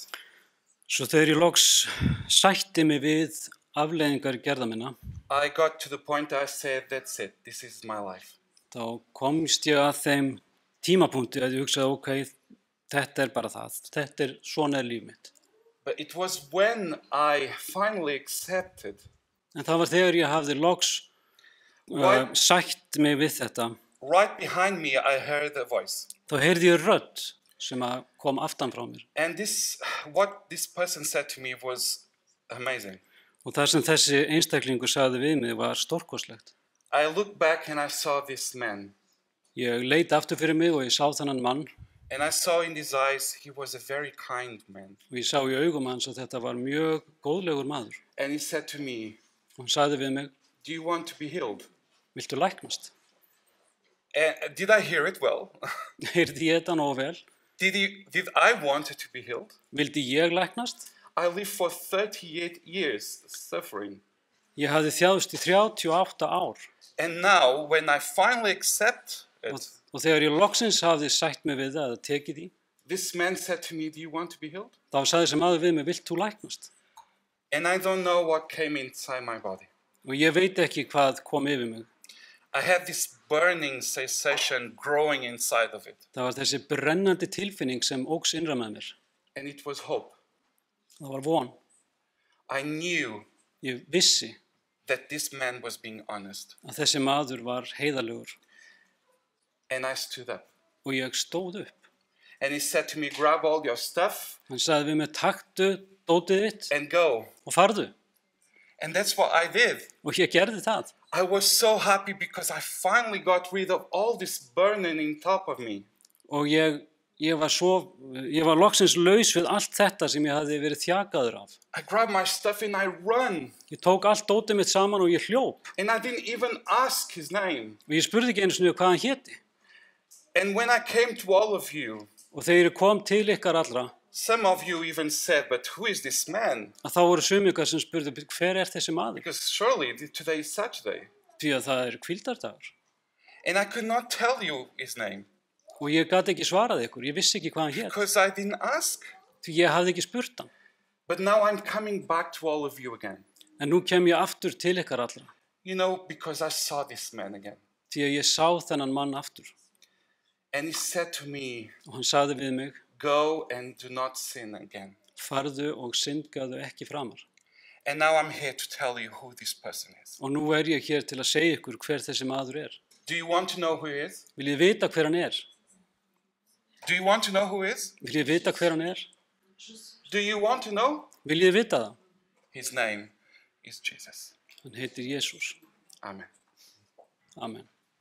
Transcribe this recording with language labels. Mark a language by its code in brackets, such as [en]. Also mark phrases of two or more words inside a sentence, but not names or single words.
[is] Svo þegar ég loks sætti mig við afleiðingar gerða minna, [en] I got to the point I said, that's it, this is my life. [is] þá komst ég að þeim tímapunkti að ég hugsaði, ok, þetta bara það, svona líf mitt. [en] But it was when I finally accepted. [is] En það var þegar ég hafði loks sætt mig við þetta. [en] Right behind me I heard a voice. [is] Þá heyrði ég rödd sem kom aftan frá mér. [en] And what this person said to me was amazing. [is] Og það sem þessi einstaklingur sagði við mig var stórkostlegt. [en] I looked back and I saw this man. [is] Ég leit aftur fyrir mig og ég sá þennan mann. [en] And I saw in his eyes he was a very kind man. [is] Og ég sá í augum hans að þetta var mjög góðlegur maður. [en] And he said to me, [is] og hann sagði við mig, [en] do you want to be healed? [is] Viltu læknast? [en] Did I hear it well? [is] Heyrði ég þetta nógu vel? [en] Did I want to be healed? [is] Vildi ég læknast? [en] I lived for 38 years suffering. [is] Ég hafði þjáðst í 38 ár. [en] And now when I finally accept it, [is] og þegar ég loksins hafði sætt mig við það, tekið því, [en] this man said to me, do you want to be healed? [is] Þá sagði þessi maður við mig, vilt þú læknast? [en] And I don't know what came inside my body. [is] Og ég veit ekki hvað kom yfir mig. [en] I had this burning sensation growing inside of it. [is] Það var þessi brennandi tilfinning sem óx innra með mér. [en] And it was hope. [is] Það var von. [en] I knew [is] Ég vissi [en] that this man was being honest. [is] Að þessi maður var heiðarlegur. [en] And I stood up. [is] Og ég stóð upp. [en] And he said to me, grab all your stuff. [is] Hann sagði við mig, taktu dótið þitt [en] and go. [is] Og farðu. [en] And that's what I did. [is] Og ég gerði það. [en] I was so happy because I finally got rid of all this burning in top of me. [is] Og ég var loksins laus við allt þetta sem ég hafði verið þjakaður af. [en] I grabbed my stuff and I run. [is] Ég tók allt dótið mitt saman og ég hljóp. [en] And I didn't even ask his name. [is] Og ég spurði ekki einu sinni hvað hann héti. [en] And when I came to all of you, [is] og þegar ég kom til ykkar allra, [en] some of you even said, but who is this man? [is] Að þá voru sumir ykkar sem spurðu, hver þessi maður? [en] Because surely today is Saturday. [is] Því að það hvíldardagur. [en] And I could not tell you his name. [is] Og ég gat ekki svarað ykkur, ég vissi ekki hvað hann hét. [en] Because I didn't ask. [is] Því ég hafði ekki spurt hann. [en] But now I'm coming back to all of you again. [is] En nú kem ég aftur til ykkar allra. [en] You know, because I saw this man again. [is] Því að ég sá þennan mann aftur. [en] And he said to me, [is] og hann sagði við mig, [en] go and do not sin again. [is] Farðu og syndgaðu ekki framar. [en] And now I'm here to tell you who this person is. [is] Og nú ég hér til að segja ykkur hver þessi maður [en] Do you want to know who he is? [is] Viljið vita hver hann [en] Do you want to know who he is? [is] Viljið vita hver hann [en] Do you want to know? [is] Viljið vita það? [en] His name is Jesus. [is] Hann heitir Jesús. [en] Amen. [is] Amen.